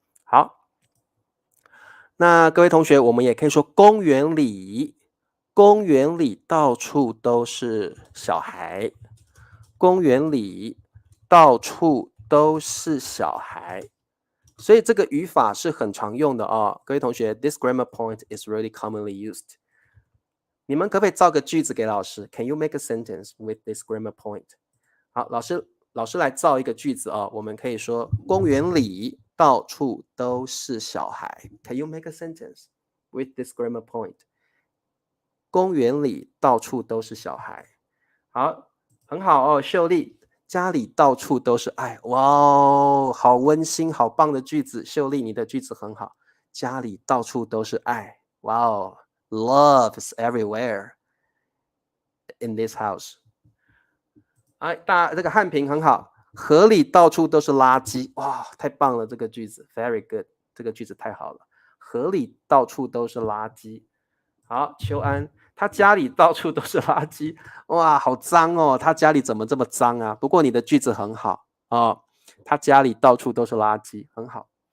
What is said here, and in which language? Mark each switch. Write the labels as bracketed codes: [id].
[zh] 好，那各位同学，我们也可以说公园里，公园里到处都是小孩，公园里到处都是小孩。所以这个语法是很常用的哦，各位同学 ， [en] this grammar point is really commonly used。 [zh] 你们可不可以造个句子给老师 [en] ？Can you make a sentence with this grammar point？ [zh] 好，老师来造一个句子哦。我们可以说公园里到处都是小孩。 [en] Can you make a sentence with this grammar point？ [zh] 公园里到处都是小孩。好，很好哦，秀丽。家里到处都是爱，哇哦，好温馨，好棒的句子，秀丽，你的句子很好。家里到处都是爱，哇哦 [en] ，Love is everywhere in this house。 [zh] 哎，这个汉平很好，河里到处都是垃圾，哇，太棒了，这个句子 ， [en] very good， [zh] 这个句子太好了，河里到处都是垃圾。好，秋安。他家里到处都是垃圾，哇，好脏哦！他家里怎么这么脏啊？不过你的句子很好哦，他家里到处都是垃圾，很好。